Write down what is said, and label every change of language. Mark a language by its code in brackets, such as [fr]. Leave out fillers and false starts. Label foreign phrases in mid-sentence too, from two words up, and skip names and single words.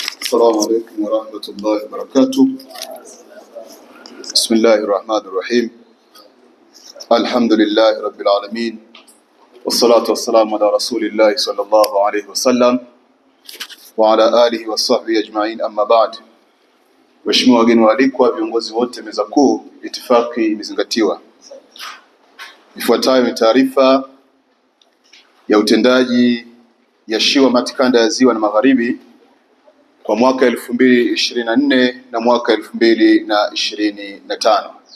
[ar] السلام عليكم ورحمة الله وبركاته. بسم الله الرحمن الرحيم. الحمد لله رب العالمين، والصلاة والسلام على رسول الله صلى الله عليه وسلم وعلى آله وصحبه أجمعين. أما بعد. [sw] Waheshimiwa wageni waalikwa, viongozi wote meza kuu, itifaki imezingatiwa. Ifuatayo ni taarifa ya utendaji ya SHIWAMAT kanda ya Ziwa na Magharibi kwa mwaka 2024 na mwaka 2025.